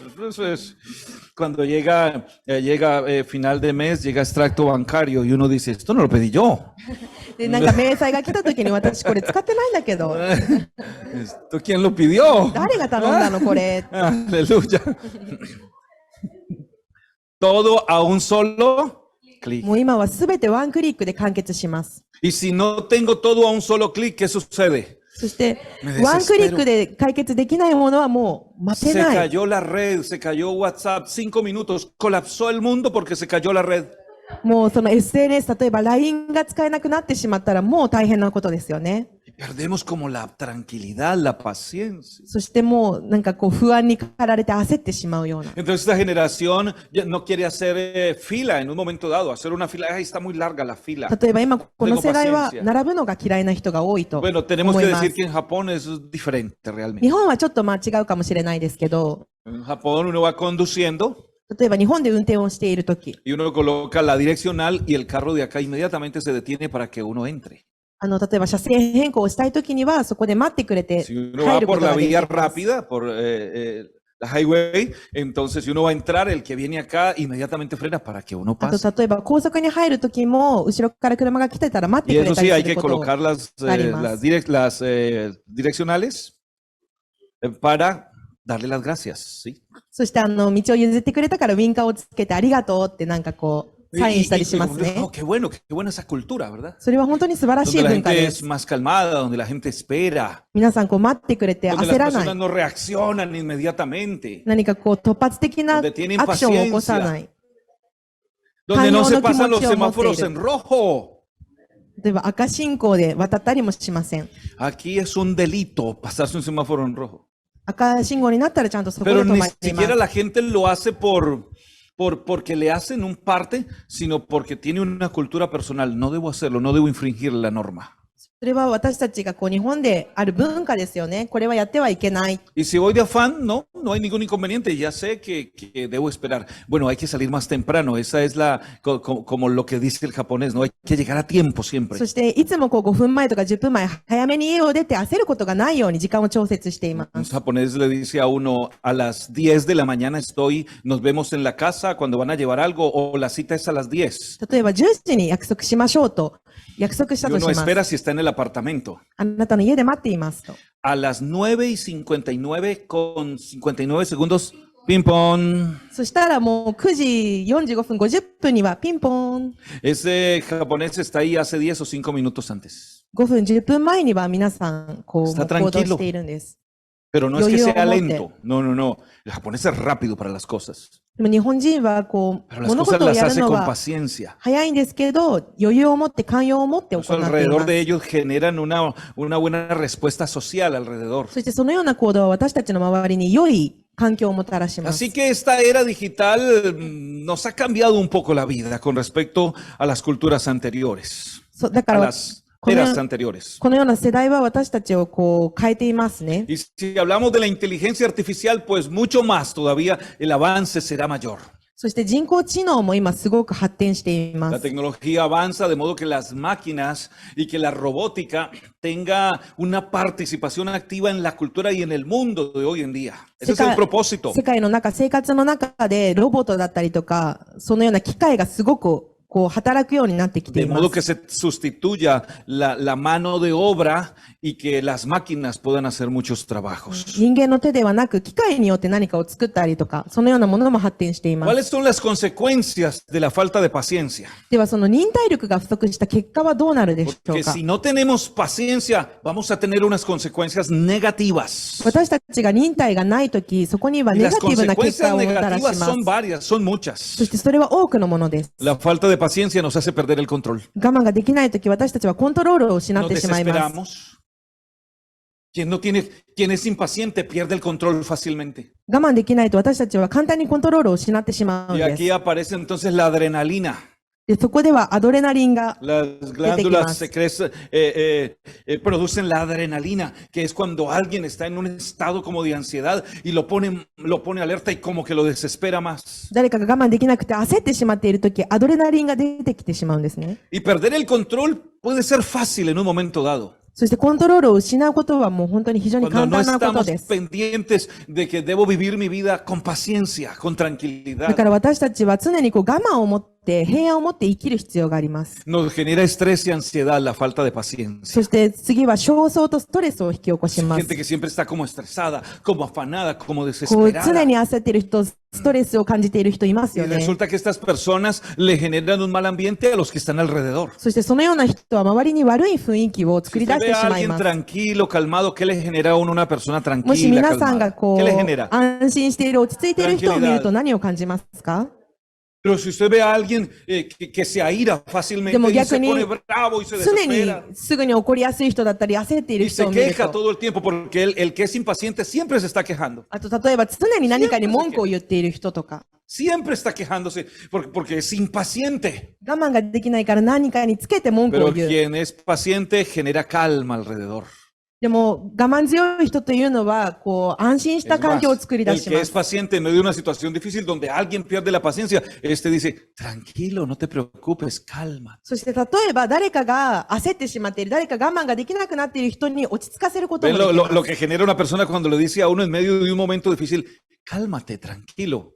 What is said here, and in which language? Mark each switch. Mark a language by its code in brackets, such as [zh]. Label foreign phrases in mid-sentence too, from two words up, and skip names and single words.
[es] Eso es, cuando llega final de mes, llega extracto bancario y uno dice, esto no lo pedí yo. [ja] で、なんか明細が来た時に私これ使ってないんだけど、 [es] ¿Esto quién lo pidió? [ja] 誰が頼んだのこれ。 [es] Aleluya. Todo a un solo clic. [ja] もう今はすべてワンクリックで完結します。 [es] Y si no tengo todo a un solo clic, ¿qué sucede? [ja] そしてめで、ワンクリックで解決できないものはもう待て [es] Se [ja] ない。 [es] cayó la red, se cayó WhatsApp, 5 minutos, colapsó el mundo porque se cayó la red. [ja] もうその SNS、例えば LINE が使えなくなってしまったらもう大変なことですよね。 [es] Y perdemos como la tranquilidad, la paciencia. [ja] そしてもうなんかこう不安に駆られて焦ってしまうような。 [es] Entonces esta generación ya no quiere hacer fila en un momento dado, hacer una fila, ay, está muy larga la fila. [ja] 例えば今この世代は [es] Tengo paciencia. [ja] 並ぶのが嫌いな人が多いと [es] Bueno, tenemos [ja] 思 [es] que [ja] いま [es] decir [ja] す。 [es] que en Japón es diferente realmente. [ja] 日本はちょっとまあ違うかもしれないですけど、 [es] En Japón uno va conduciendo [ja] 例えば日本で運転をしているとき、 [es] y uno coloca la direccional y el carro de acá inmediatamente se detiene para que uno entre. [ja] 例えば車線変更をしたいときにはそこで待ってくれて [es] Si uno [ja] 入 [es] va [ja] るこ [es] por [ja] と [es] la [ja] ができ [es] vía [ja] ます。 [es] rápida, por la highway, entonces si uno va a entrar, el que viene acá inmediatamente frena para que uno [ja] あと [es] pase. [ja] 例えば高速に入るときも後ろから車が来てたら待って [es] Y [ja] くれ [es] eso [ja] た [es] sí, [ja] り [es] hay [ja] する [es] que [ja] ことを [es] colocar las Arimas. direccionales para darle las gracias, ¿sí? [ja] そして道を譲ってくれたからウィンカーをつけてありがとうってなんかこうサインしたりしますね。 [es] Oh, qué buena esa cultura, ¿verdad? [ja] それは本当に素晴らし [es] Donde [ja] い [es] la [ja] 文化 [es] gente [ja] で [es] es [ja] す。 [es] más calmada, donde la gente espera, [ja] 皆さんこう待ってくれて [es] donde [ja] 焦 [es] las [ja] らな [es] personas [ja] い。 [es] no reaccionan inmediatamente, [ja] 何かこう突発的なアク [es] donde [ja] シ [es] tienen [ja] ョンを起こさない。 [es] donde no se Cañón, no pasan los kimochi o semáforos moteru. en rojo. [ja] 例えば赤信号で渡ったりもしません。 [es] Aquí es un delito pasarse un semáforo en rojo. [ja] 赤信号になったらちゃんとそこで [es] Pero [ja] 止 [es] ni [ja] まりま [es] siquiera [ja] す。 [es] la gente lo hace porque le hacen un parte, sino porque tiene una cultura personal. No debo hacerlo, no debo infringir la norma. [ja] それは私たちが日本である文化ですよね。これはやってはいけない。 [es] Y si voy de afán, no hay ningún inconveniente. Ya sé que debo esperar. Bueno, hay que salir más temprano. Esa es como lo que dice el japonés, ¿no? Hay que llegar a tiempo siempre. [ja] そして、いつも5分前とか10分前、早めに家を出て焦ることがないように時間を調節していま [es] Un [ja] す。 [es] japonés le dice a uno, a las 10 de la mañana nos vemos en la casa cuando van a llevar algo, o la cita es a las 10. [ja] 例えば10時に約束しましょうと、約束した [es] Y [ja] とし [es] uno [ja] ます。 [es] espera si está en el apartamento. [ja] あなたの家で待っていますと。 [es] A las 9:59 con 59 segundos, ping pong. [ja] そしたらもう9時45分50分にはピンポーン。 [es] Ese japonés está ahí hace 10 o 5 minutos antes. [ja] 5 分10分前には皆さん、 [es] Está [ja] 行動 [es] tranquilo. [ja] しているんです。 [es] Pero no es que Yo- yo sea monte. lento. No. El japonés es rápido para las cosas. [ja] でも日本人は [es] Pero las [ja] 物 [es] cosas [ja] 事を [es] las [ja] やる [es] hace [ja] の [es] con [ja] は [es] paciencia. [ja] 早いんですけど、余裕を持って寛容を持って行 [es] Eso [ja] ってい [es] alrededor [ja] ま [es] de [ja] す。 [es] ellos generan una buena respuesta social alrededor. [ja] そしてそのような行動は私たちの周りに良い環境をもたらします。 [es] Así que esta era digital nos ha cambiado un poco la vida con respecto a las culturas anteriores, [ja] そうだか [es] a [ja] ら、 [es] las [ja] このよ [es] eras anteriores. [ja] このような世代は私たちを変えていますね。 [es] Y si hablamos de la inteligencia artificial, pues mucho más todavía el avance será mayor. [ja] そして人工知能も今すごく発展していま [es] La [ja] す。 [es] tecnología avanza de modo que las máquinas y que la robótica tenga una participación activa en la cultura y en el mundo de hoy en día. Ese es el propósito. [ja] 世界の中、生活の中でロボットだったりとか、そのような機械がすごく働くようになってきて [es] De [ja] いま [es] modo que [ja] す。 [es] se sustituya la mano de obra y que las máquinas puedan hacer muchos trabajos. [ja] 人間の手ではなく、機械によって何かを作ったりとか、そのようなものも発展していま [es] ¿Cuáles [ja] す。 [es] son las consecuencias de la falta de paciencia? [ja] では、その忍耐力が不足した結果はどうなるでしょ [es] Porque [ja] うか。 [es] si no tenemos paciencia, vamos a tener unas consecuencias negativas. [ja] 私たちが忍耐がないとき、そこには [es] Y [ja] ネ [es] las [ja] ガティブな結 [es] consecuencias [ja] 果をもたらしま [es] negativas [ja] す。 [es] son varias, son [ja] そ [es] muchas. [ja] してそれは多くのものです。 [es] La falta de paciencia nos hace perder el control. [ja] 我慢ができないとき、私たちはコントロールを失っ [es] Nos [ja] てしまいます。 [es] desesperamos. Quien es impaciente pierde el control fácilmente. [ja] 我慢できないと私たちは簡単にコントロールを失ってしまうん [es] Y [ja] で [es] aquí [ja] す。 [es] aparece entonces la adrenalina. [ja] でそこではアドレナリンが [es] Las glándulas secretas producen la adrenalina, que es cuando alguien está en un estado como de ansiedad y lo pone alerta y como que lo desespera más. [ja] 誰かが我慢できなくて焦ってしまっているとき、アドレナリンが出てきてしまうんですね。 [es] Y perder el control puede ser fácil en un momento dado. [ja] そしてコントロールを失うことはもう本当に非常に [es] Cuando [ja] 簡 [es] no [ja] 単なこと [es] estamos [ja] です。 [es] pendientes de que debo vivir mi vida con paciencia, con [ja] だ [es] tranquilidad. [ja] から私たちは常に我慢を持って平安を持って生きる必要があります。 [es] Nos genera estrés y ansiedad la falta de paciencia. [ja] そして次は焦燥とストレスを引き起こします。 [es] Gente que siempre está como estresada, como afanada, como [ja] 常 [es] desesperada. [ja] に焦っている人、ストレスを感じている人います [es] Y [ja] よね。 [es] resulta que estas personas le generan un mal ambiente a los que están alrededor. [ja] そしてそのような人は周りに悪い雰囲気を作 [es] Si [ja] り出 [es] usted [ja] し [es] ve [ja] て [es] a [ja] しまい [es] alguien [ja] ます。 [es] tranquilo, calmado, ¿qué le genera a uno una persona [ja] もし [es] tranquila, [ja] 皆さんが [es] calmada? ¿Qué le [ja] こ [es] genera? [ja] う、安心している、落ち着いている人を見ると何を感じますか？ [es] Pero si usted ve a alguien que se aira fácilmente De y se [ja] 逆に [es] pone bravo y se [ja] 常に [es] desespera [ja] すぐに怒りやすい人だったり、焦っている [es] y se [ja] 人を見る [es] queja [ja] と、 [es] todo el tiempo porque el que es impaciente siempre se está quejando. [ja] あと例えば常に何かに文句を言っている人とか、 [es] Siempre está quejándose porque es impaciente. [ja] 我慢ができないから何かにつけて文句 [es] Pero [ja] を言う。 [es] quien es paciente genera calma alrededor. [ja] でも我慢強い人というのは、安心し [es] Es [ja] た環 [es] más, [ja] 境を作り出 [es] el [ja] し [es] que [ja] ま [es] es [ja] す。 [es] paciente en medio de una situación difícil donde alguien pierde la paciencia, este dice, tranquilo, no te preocupes, calma. [ja] そして例えば誰かが焦ってしまっている、誰か我慢ができなくなっている人に落ち着かせることも [es] ¿Ven [ja] でき [es] lo [ja] ます。 [es] que genera una persona cuando le dice a uno en medio de un momento difícil, cálmate, tranquilo?